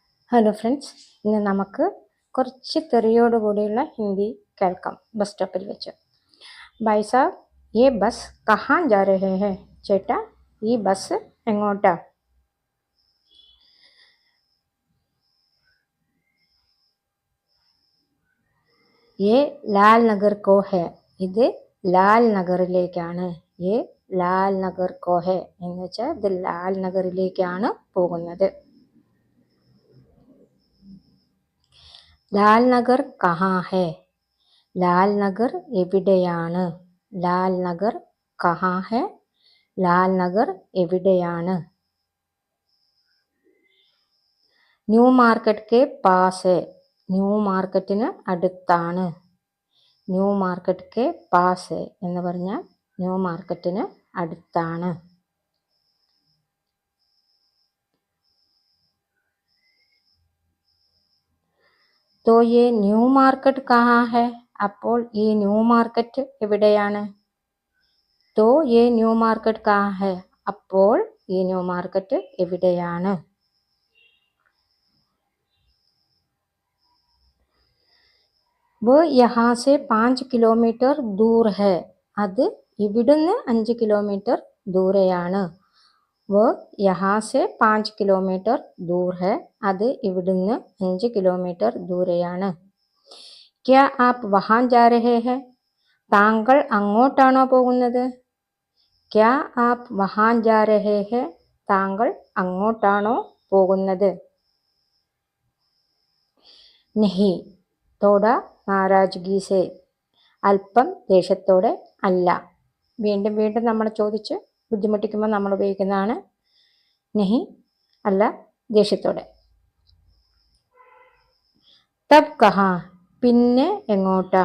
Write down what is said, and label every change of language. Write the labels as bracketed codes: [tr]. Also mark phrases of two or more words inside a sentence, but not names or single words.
[ml] ഹലോ ഫ്രണ്ട്സ്, ഇന്ന് നമുക്ക് കുറച്ച് തെറിയോട് കൂടിയുള്ള ഹിന്ദി കേൾക്കാം. ബസ് സ്റ്റോപ്പിൽ വെച്ച്. [hi] भाई साब, ये बस कहाँ जा रहे हैं? [ml] ചേട്ടാ, ഈ ബസ് എങ്ങോട്ടാ? [hi] ये लाल नगर को है. [ml] ഇത് ലാൽ നഗറിലേക്കാണ്. [hi] ये लाल नगर को है [ml] എന്ന് വെച്ചാൽ ഇത് ലാൽ നഗറിലേക്കാണ് പോകുന്നത്. [hi] लाल नगर कहाँ है? [ml] ലാൽ നഗർ എവിടെയാണ്? [hi] लाल नगर कहाँ है? [ml] ലാൽ നഗർ എവിടെയാണ്? [hi] न्यू मार्केट के पास है. [ml] ന്യൂ മാർക്കറ്റിന് അടുത്താണ്. [hi] न्यू मार्केट के पास है [ml] എന്ന് പറഞ്ഞാൽ ന്യൂ മാർക്കറ്റിന് അടുത്താണ്. [hi] तो ये न्यू मार्केट कहाँ है? [ml] അപ്പോൾ ഈ ന്യൂ മാർക്കറ്റ് എവിടെയാണ്? [hi] तो ये न्यू मार्केट कहाँ है? [ml] അപ്പോൾ ഈ ന്യൂ മാർക്കറ്റ് എവിടെയാണ്? [hi] वो यहाँ से 5 കിലോമീറ്റർ दूर है. [ml] അത് ഇവിടുന്ന് 5 കിലോമീറ്റർ ദൂരെയാണ്. [hi] वो यहाँ से 5 കിലോമീറ്റർ दूर है. [ml] അത് ഇവിടുന്ന് 5 കിലോമീറ്റർ ദൂരെയാണ്. [hi] क्या आप वहाँ जा रहे हैं? [ml] താങ്കൾ അങ്ങോട്ടാണോ പോകുന്നത്? [hi] क्या आप वहाँ जा रहे हैं? [ml] താങ്കൾ അങ്ങോട്ടാണോ പോകുന്നത്? [hi] नहीं, थोड़ा नाराज़गी से. [ml] അല്പം ദേഷ്യത്തോടെ അല്ല. വീണ്ടും വീണ്ടും നമ്മൾ ചോദിച്ച് ബുദ്ധിമുട്ടിക്കുമ്പോൾ നമ്മൾ ഉപയോഗിക്കുന്നതാണ് നെഹി, അല്ല, ദേഷ്യത്തോടെ. [hi] तब कहाँ? [ml] പിന്നെ എങ്ങോട്ടാ?